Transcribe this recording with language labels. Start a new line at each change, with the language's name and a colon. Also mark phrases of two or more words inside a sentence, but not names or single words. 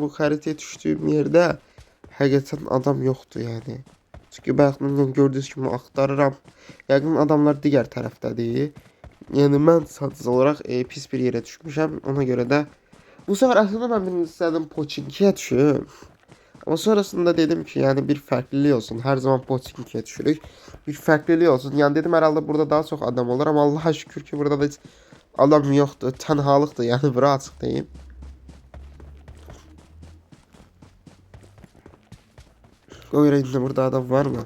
Azerbaijani: Bu xəritəyə düşdüyüm yerdə həqiqətən adam yoxdur yəni. Çünki baxımdan gördüyünüz kimi axtarıram. Yəqin adamlar digər tərəfdədir. Yəni mən sadəcə olaraq pis bir yerə düşmüşəm. Ona görə də bu səfər əslində mən birinci istədim Pochinkiyə düşüm.
Turkish: Ama sonrasında dedim ki yani bir farklılık olsun. Her zaman Pochinki'ye düşürük. Bir farklılık olsun. Yani dedim herhalde burada daha çok adam olur ama Allah'a şükür ki burada da hiç adam yoktu. Tenhalıktı yani bura açık diyeyim. O yüzden burada adam var mı?